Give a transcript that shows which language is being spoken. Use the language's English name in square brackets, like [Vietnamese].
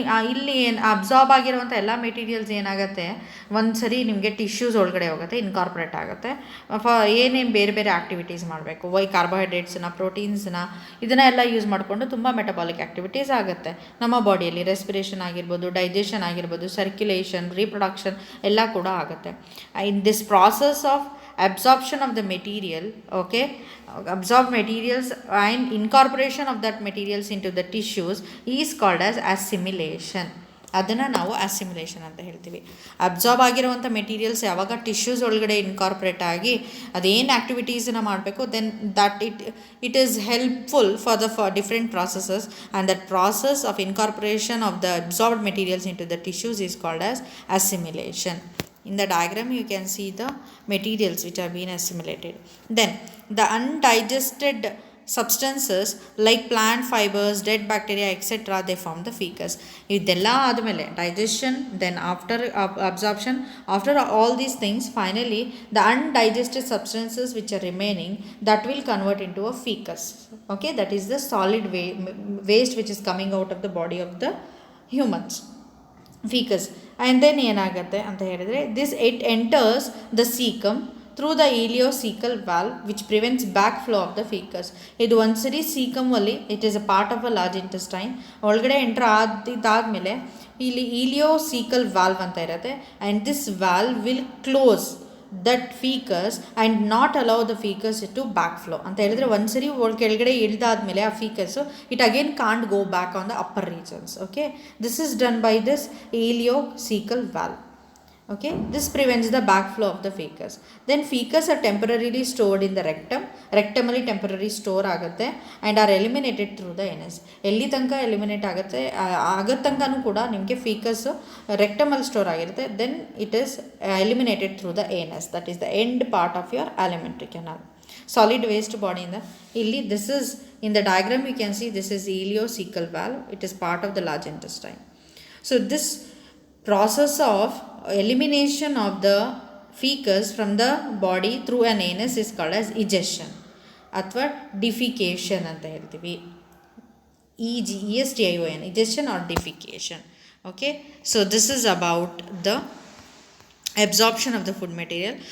[Kannada] ಇಲ್ಲಿ ಏನು ಅಬ್ಸಾರ್ಬ್ ಆಗಿರುವಂಥ ಎಲ್ಲ ಮೆಟೀರಿಯಲ್ಸ್ ಏನಾಗುತ್ತೆ, ಒಂದು ಸರಿ ನಿಮಗೆ ಟಿಶ್ಯೂಸ್ ಒಳಗಡೆ ಹೋಗುತ್ತೆ, ಇನ್ಕಾರ್ಪೊರೇಟ್ ಆಗುತ್ತೆ. ಏನೇನು ಬೇರೆ ಆ್ಯಕ್ಟಿವಿಟೀಸ್ ಮಾಡಬೇಕು, ಕಾರ್ಬೋಹೈಡ್ರೇಟ್ಸನ್ನ, ಪ್ರೋಟೀನ್ಸ್ನ, ಇದನ್ನೆಲ್ಲ ಯೂಸ್ ಮಾಡಿಕೊಂಡು ತುಂಬ ಮೆಟಬಾಲಿಕ್ ಆ್ಯಕ್ಟಿವಿಟೀಸ್ ಆಗುತ್ತೆ ನಮ್ಮ ಬಾಡಿಯಲ್ಲಿ. ರೆಸ್ಪಿರೇಷನ್ ಆಗಿರ್ಬೋದು, ಡೈಜೆಷನ್ ಆಗಿರ್ಬೋದು, ಸರ್ಕ್ಯುಲೇಷನ್, ರೀಪ್ರೊಡಕ್ಷನ್ ಎಲ್ಲ ಕೂಡ ಆಗುತ್ತೆ. [English] In this process of absorption of the material, okay, absorbed materials and incorporation of that materials into the tissues is called as assimilation. [Kannada] ಅದನ್ನು ನಾವು ಅಸಿಮಿಲೇಷನ್ ಅಂತ ಹೇಳ್ತೀವಿ. ಅಬ್ಸಾರ್ಬ್ ಆಗಿರುವಂಥ ಮೆಟೀರಿಯಲ್ಸ್ ಯಾವಾಗ ಟಿಶ್ಯೂಸ್ ಒಳಗಡೆ ಇನ್ಕಾರ್ಪೊರೇಟ್ ಆಗಿ ಅದೇನು ಆ್ಯಕ್ಟಿವಿಟೀಸನ್ನು ಮಾಡಬೇಕು, [English] Then that it is helpful for different processes, and that process of incorporation of the absorbed materials into the tissues is called as assimilation. In the diagram you can see the materials which have been assimilated. Then the undigested substances like plant fibers, dead bacteria, etc., they form the fecus. [Kannada] ಇದೆಲ್ಲ ಆದಮೇಲೆ [English] digestion, then after absorption, after all these things, finally the undigested substances which are remaining, that will convert into a fecus. Okay, that is the solid waste which is coming out of the body of the humans, fecus. [Kannada] And then ಏನಾಗುತ್ತೆ ಅಂತ ಹೇಳಿದರೆ, [English] This it enters the caecum through the ileocaecal valve which prevents back flow of the faeces. [Kannada] ಇದು ಒಂದು ಸರಿ ಸೀಕಮಲ್ಲಿ [English] it is a part of a large intestine [Kannada] ಒಳಗಡೆ enter ಇದಾದಮೇಲೆ ಇಲ್ಲಿ ಇಲಿಯೋಸೀಕಲ್ valve ಅಂತ ಇರುತ್ತೆ, [English] and this valve will close that fecus and not allow the fecus to backflow [Kannada] ಅಂತ ಹೇಳಿದ್ರೆ, ಒಂದ್ಸರಿ ಕೆಳಗಡೆ ಇಳಿದಾದ್ಮೇಲೆ ಆ ಫೀಕಸ್ಸು [English] It again can't go back on the upper regions. Okay, this is done by this ileocaecal valve. Okay, this prevents the backflow of the fecus. Then fecus are temporarily stored in the rectum. Rectumally temporary store ಆಗುತ್ತೆ and are eliminated through the anus. [Kannada] ಎಲ್ಲಿ ತನಕ eliminate ಆಗುತ್ತೆ ಆಗತ್ತಂಕನೂ ಕೂಡ ನಿಮಗೆ ಫೀಕಸ್ಸು ರೆಕ್ಟಮಲ್ಲಿ store ಆಗಿರುತ್ತೆ. [English] Then it is eliminated through the anus. That is the end part of your alimentary canal. Solid waste [Kannada] ಬಾಡಿಯಿಂದ ಇಲ್ಲಿ [English] This is in the diagram you can see this is ileocaecal valve. It is part of the large intestine. So this process of elimination of the fecus from the body through an anus is called as egestion ಅಥವಾ defecation [Kannada] ಅಂತ ಹೇಳ್ತೀವಿ. [English] EGESTION, egestion or defecation. Okay, so this is about the absorption of the food material.